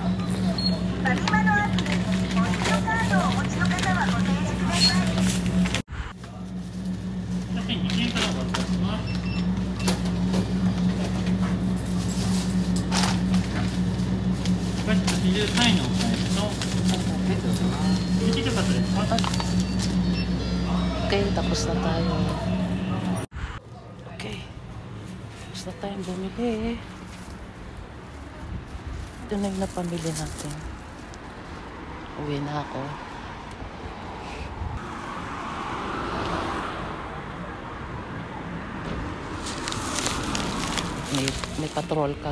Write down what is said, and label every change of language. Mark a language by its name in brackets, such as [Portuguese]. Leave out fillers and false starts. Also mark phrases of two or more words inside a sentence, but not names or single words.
[Japanese] ファミマのアプリ、ポイントカードをお持ちの方はご提示ください。 2円からお渡しします。83円のお買い物と、1キロカットです。 [Filipino] Okay, tapos na tayo. Okay. Tapos na tayong bumili. Ito na yung napamili natin. Uwi na ako. May patrol ka.